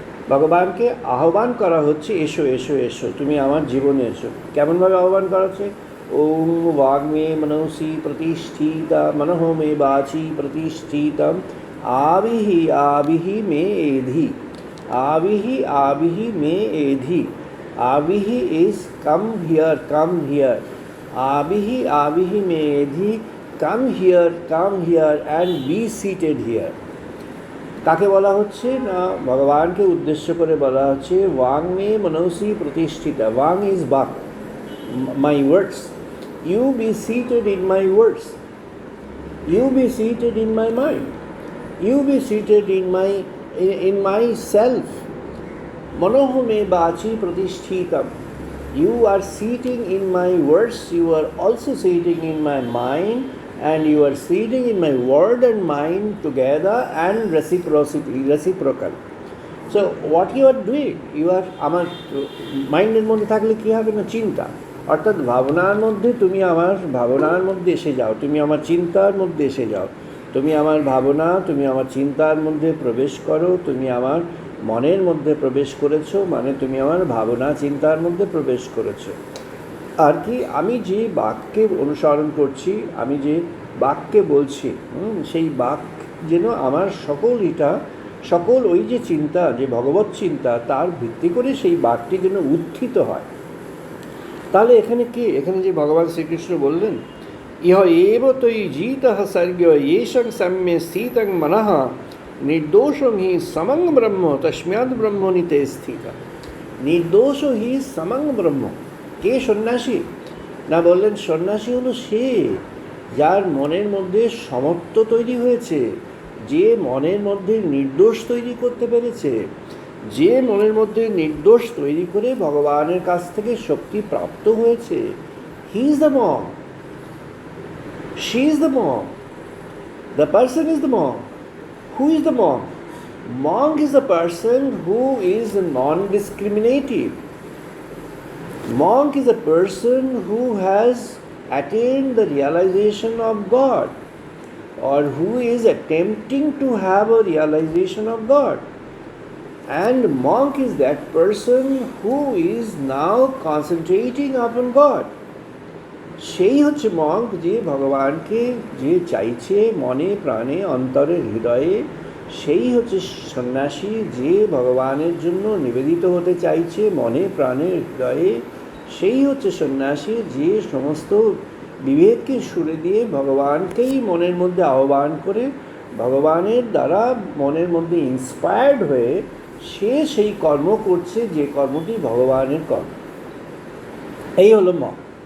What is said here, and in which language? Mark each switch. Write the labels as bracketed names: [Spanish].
[Bangla] ভগবানকে আহ্বান করা হচ্ছে, এসো এসো এসো, তুমি আমার জীবনে এসো। কেমনভাবে আহ্বান করা হচ্ছে? [Sanskrit] ওম বাগ্মে মনসি প্রতিষ্ঠিতা মনঃ মে বাচি প্রতিষ্ঠিতম আবিহি আবিহি মে এধি, আবিহি আবিহি মে এধি। [English] Abihi is come here, [Sanskrit] Abihi Abihi me edhi, [English] come here and be seated here. [Bangla] কাকে বলা হচ্ছে না, ভগবানকে উদ্দেশ্য করে বলা হচ্ছে [Sanskrit] ওয়াং মে মনসি প্রতিষ্ঠিতা। [English] ওয়াং ইজ বাক, my words. You be seated in my words, you be seated in my mind, you be seated in myself. [Sanskrit] Manoh me bachi pratishthitam. [English] You are sitting in my words, you are also sitting in my mind, and you are sitting in my word and mind together and reciprocal. So what you are doing, you are [Bangla] আমার মাইন্ডের মধ্যে থাকলে কী হবে না, চিন্তা, অর্থাৎ ভাবনার মধ্যে তুমি আমার ভাবনার মধ্যে এসে যাও, তুমি আমার চিন্তার মধ্যে এসে যাও, তুমি আমার ভাবনা, তুমি আমার চিন্তার মধ্যে প্রবেশ করো, তুমি আমার মনের মধ্যে প্রবেশ করেছো, মানে তুমি আমার ভাবনা চিন্তার মধ্যে প্রবেশ করেছো। আর কি, আমি যে বাক্যে অনুসরণ করছি, আমি যে বাক্যে বলছি, সেই বাক্য যেন আমার সকল ওই যে চিন্তা, যে ভগবত চিন্তা, তার ভিত্তি করে সেই বাক্যটি যেন উত্থিত হয়। তাহলে এখানে কি, এখানে যে ভগবান শ্রীকৃষ্ণ বললেন [Sanskrit] ইহ এব তৈ জিতঃ সর্গ येषं सम्ये स्थितं मनः निर्दोषं हि समं ब्रह्म तस्माद् ब्रह्मणिते स्थितः। निर्दोष हि समं ব্রহ্ম। [Bangla] কে সন্ন্যাসী? না, বললেন সন্ন্যাসী হলো সে যার মনের মধ্যে সমত্ব তৈরি হয়েছে, যে মনের মধ্যে নির্দোষ তৈরি করতে পেরেছে, যে মনের মধ্যে নির্দোষ তৈরি করে ভগবানের কাছ থেকে শক্তি প্রাপ্ত হয়েছে, [English] He is the monk. She is the monk. The person is the monk. Who is the monk? Monk is the person who is non-discriminative. Monk is a person who has attained the realization of God, or who is attempting to have a realization of God. And monk is that person who is now concentrating upon God. [Bangla] সেই হচ্ছে Monk, যে ভগবানকে যে চাইছে মনে প্রাণে অন্তরে হৃদয়ে। সেই হচ্ছে সন্ন্যাসী, যে ভগবানের জন্য নিবেদিত হতে চাইছে মনে প্রাণে হৃদয়ে। সেই হচ্ছে সন্ন্যাসী, যে সমস্ত বিবেককে সরে দিয়ে ভগবানকেই মনের মধ্যে আহ্বান করে, ভগবানের দ্বারা মনের মধ্যে ইন্সপায়ার্ড হয়ে সে সেই কর্ম করছে, যে কর্মটি ভগবানের কর্ম। এই হলো মঙ্ক।